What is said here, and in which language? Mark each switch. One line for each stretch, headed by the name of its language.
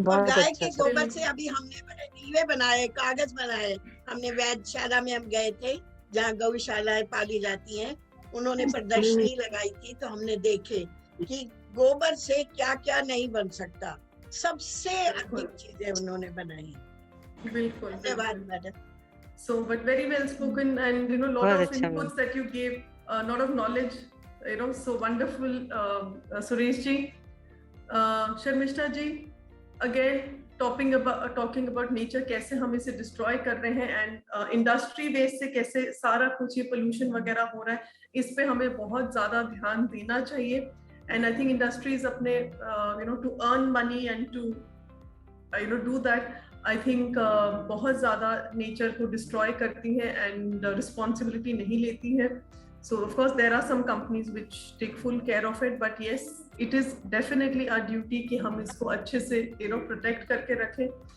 Hindi: और गाय के गोबर से अभी हमने बड़े दीवे बनाए, कागज बनाए। हमने वैधशाला में हम गए थे जहाँ गौशालाएं पाली जाती हैं, उन्होंने प्रदर्शनी लगाई थी, तो हमने देखे कि गोबर से क्या क्या नहीं बन सकता, सबसे अधिक चीजें उन्होंने बनाई। बिल्कुल, धन्यवाद madam.
English: So, but very well spoken, and you know, lot of inputs that you gave, lot of knowledge, you know, so wonderful, Suresh ji.
Hindi: Sharmishta ji, again talking about nature, कैसे हम इसे destroy कर रहे हैं, and industry base से कैसे सारा कुछ ये pollution वगैरह हो रहा है, इस पे हमें बहुत ज़्यादा ध्यान देना चाहिए.
English: And I think industries अपने you know, to earn money and to you know do that, I think बहुत ज़्यादा nature को destroy करती हैं and responsibility
Hindi: नहीं लेती हैं.
English: So of course there are some companies which take full care of it, but yes, it is definitely our duty
Hindi: कि हम इसको अच्छे से
English: you know protect करके रखें.